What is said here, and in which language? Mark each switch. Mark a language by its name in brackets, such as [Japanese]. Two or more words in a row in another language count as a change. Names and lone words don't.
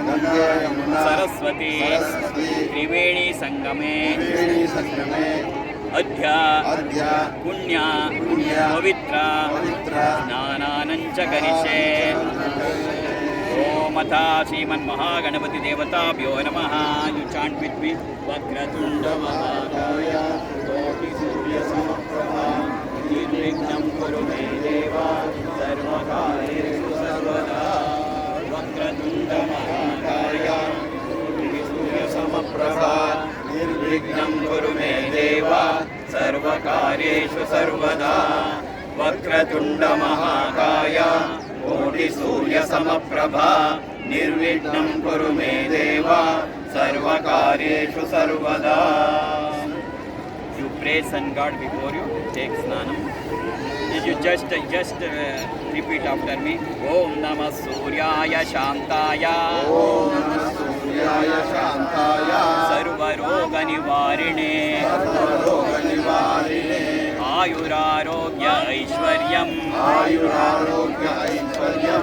[Sanskrit] सरस्वती त्रिवेणी संगमे अद्य पुण्य पवित्र स्नानानञ्च करिष्ये ओम अथ श्रीमन्महागणपति देवताभ्यो नमः [English] you chant with me [Sanskrit] वक्रतुंड महाकाय कोटिसूर्यसमप्रभा निर्विघ्नं कुरु मे देव सर्वकार्येषु सर्वदा वक्रतुंड महाकाय कोटिसूर्यसमप्रभा निर्विघ्नं कुरु मे देव सर्वकार्येषु सर्वदा वक्रतुंड महाकाय कोटिसूर्यसमप्रभा निर्विघ्नं कुरु मे देव सर्वकार्येषु सर्वदा. [English] You pray sun God before you take snanam. You just repeat after me. [Sanskrit] ॐ नमः सूर्याय शान्ताय। ॐ नमः सूर्याय शान्ताय. सर्वरोग निवारिणे। सर्वरोग निवारिणे. आयुरारोग्य ऐश्वर्यम्। आयुरारोग्य ऐश्वर्यम्.